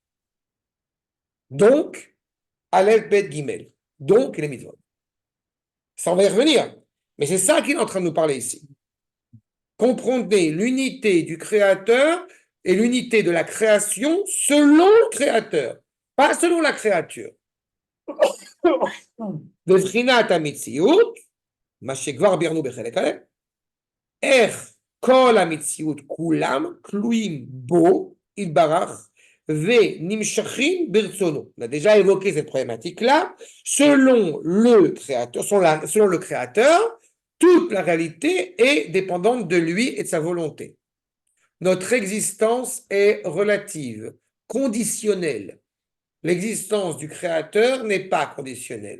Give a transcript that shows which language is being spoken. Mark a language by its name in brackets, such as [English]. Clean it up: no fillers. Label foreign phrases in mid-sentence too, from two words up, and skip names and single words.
[French] Donc, [Hebrew] אלף בית גימל. [French] Donc, les mitzvot. Ça, on va y revenir. Mais c'est ça qu'il est en train de nous parler ici. Comprenez l'unité du Créateur et l'unité de la création selon le Créateur, pas selon la créature. [Hebrew] בבחינת המציאות, מה שכבר ביארנו בחלק א', איך כל המציאות כולם תלויים בו, יתברך, ונמשכים ברצונו. [French] On a déjà évoqué cette problématique-là. Selon le Créateur, toute la réalité est dépendante de lui et de sa volonté. Notre existence est relative, conditionnelle. L'existence du Créateur n'est pas conditionnelle.